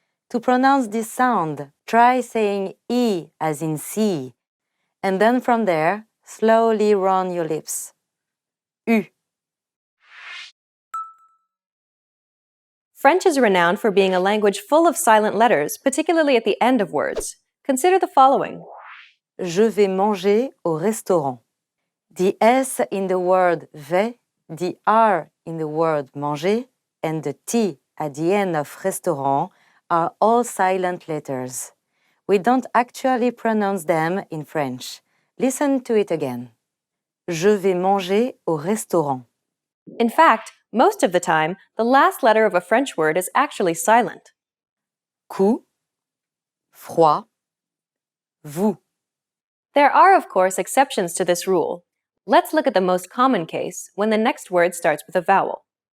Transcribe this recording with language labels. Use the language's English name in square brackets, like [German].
[English] To pronounce this sound, try saying E as in sea, and then from there, slowly round your lips. U. French is renowned for being a language full of silent letters, particularly at the end of words. Consider the following. [French] Je vais manger au restaurant. [English] The S in the word vais, the R in the word manger, and the T at the end of restaurant are all silent letters. We don't actually pronounce them in French. Listen to it again. [French] Je vais manger au restaurant. [English] In fact, most of the time, the last letter of a French word is actually silent. [French] Coup, froid, vous. [English] There are, of course, exceptions to this rule. Let's look at the most common case, when the next word starts with a vowel.